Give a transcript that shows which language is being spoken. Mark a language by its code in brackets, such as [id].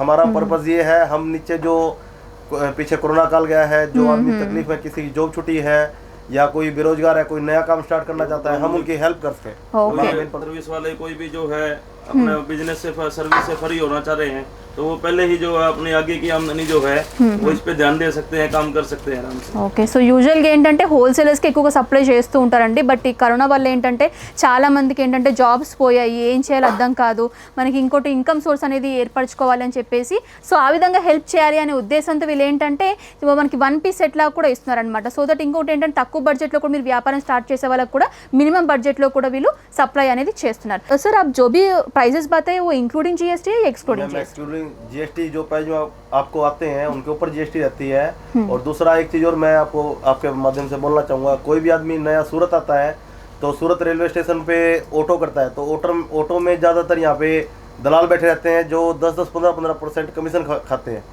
[hi] हमारा पर्पज ये है, हम नीचे जो पीछे कोरोना काल गया है, जो आदमी तकलीफ में किसी की जॉब छुट्टी है या कोई बेरोजगार है, कोई नया काम स्टार्ट करना चाहता है, हम उनकी हेल्प करते हैं। सर्विस वाले कोई भी जो है अपने बिजनेस से सर्विस से फ्री होना चाह रहे हैं तो वो पहले ही जो है अपनी आगे की आमदनी जो है वो इस पे ध्यान दे सकते हैं, काम कर सकते हैं आराम से. [te] ఓకే సో యూజువల్గా ఏంటంటే హోల్సేలర్స్కి ఎక్కువగా సప్లై చేస్తూ ఉంటారండి. బట్ ఈ కరోనా వల్ల ఏంటంటే చాలా మందికి ఏంటంటే జాబ్స్ పోయాయి, ఏం చేయాలో అర్థం కాదు, మనకి ఇంకోటి ఇన్కమ్ సోర్స్ అనేది ఏర్పరచుకోవాలి అని చెప్పేసి సో ఆ విధంగా హెల్ప్ చేయాలి అనే ఉద్దేశంతో వీళ్ళు ఏంటంటే మనకి 1 పీస్ సెట్ లాగా కూడా ఇస్తున్నారనమాట. సో దట్ ఇంకోటి ఏంటంటే తక్కువ బడ్జెట్లో కూడా మీరు వ్యాపారం స్టార్ట్ చేసే వాళ్ళకి కూడా మినిమం బడ్జెట్లో కూడా వీళ్ళు సప్లై అనేది చేస్తున్నారు. [hi] సార్ आप जो भी प्राइजेस बताए वो इंक्लूडिंग जीएसटी या एक्सक्लूडिंग जीएसटी? जो प्राइस जो आपको आते हैं उनके ऊपर जीएसटी रहती है। और दूसरा एक चीज और मैं आपको आपके माध्यम से बोलना चाहूँगा, कोई भी आदमी नया सूरत आता है तो सूरत रेलवे स्टेशन पे ऑटो करता है, तो ऑटो में ज़्यादातर यहाँ पे दलाल बैठे रहते हैं जो 10-15% कमीशन खाते हैं.